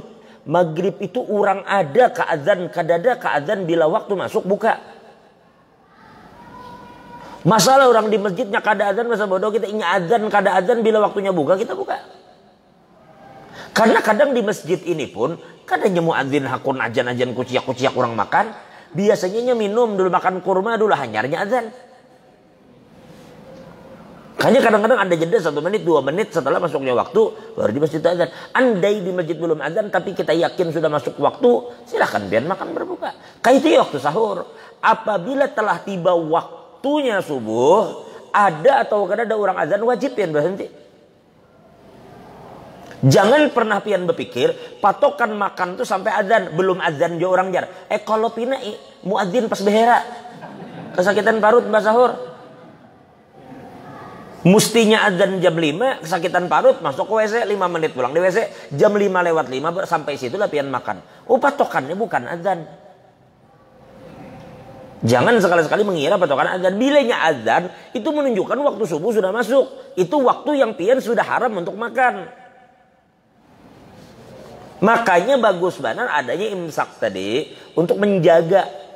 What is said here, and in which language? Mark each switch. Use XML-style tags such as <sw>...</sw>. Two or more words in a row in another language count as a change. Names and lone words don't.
<bjn>Maghrib itu orang ada ke adzan, kadada ke adzan bila waktu masuk buka. Masalah orang di masjidnya kada adzan, masa bodoh kita ingin adzan kada adzan bila waktunya buka kita buka. Karena kadang di masjid ini pun kadangnya muadzin hakun ajan-ajan kuciak-kuciak orang makan, biasanya minum dulu, makan kurma dulu, hanyarnya adzan.</bjn> <id>Hanya kadang-kadang ada jeda 1 menit, 2 menit setelah masuknya waktu baru di masjid azan. Andai di masjid belum azan tapi kita yakin sudah masuk waktu, silahkan biar makan berbuka. Kayak itu waktu sahur. Apabila telah tiba waktunya subuh, ada atau kada ada orang azan, wajib pian berhenti. Jangan pernah pian berpikir patokan makan tuh sampai azan, belum azan jo orang jar.</id> <bjn>Kalau pina muadzin pas behera kesakitan parut mbak sahur.</bjn> <id>Mustinya adzan jam 5, kesakitan parut, masuk ke WC 5 menit, pulang di WC jam 5:05 sampai situ lah pian makan. Oh, patokannya bukan adzan. Jangan sekali-sekali mengira patokan adzan. Bilanya adzan itu menunjukkan waktu subuh sudah masuk. Itu waktu yang pian sudah haram untuk makan. Makanya bagus benar adanya imsak tadi untuk menjaga.</id>